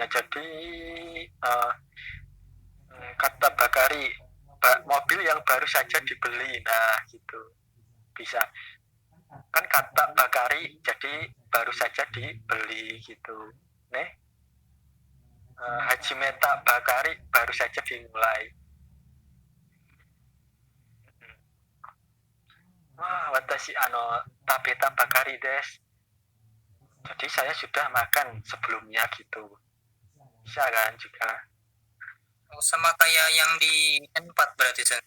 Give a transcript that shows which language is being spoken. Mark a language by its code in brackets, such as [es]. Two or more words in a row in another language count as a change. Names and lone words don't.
[id] Jadi kata bakari mobil yang baru saja dibeli, nah gitu bisa kan kata bakari jadi baru saja dibeli gitu. Nih [ja] 始めたばかり [id] baru saja dimulai. [ja] 私食べたばかりです. [id] Jadi saya sudah makan sebelumnya gitu. Bisa kan juga. Oh, sama kayak yang di N4 berarti Sensei.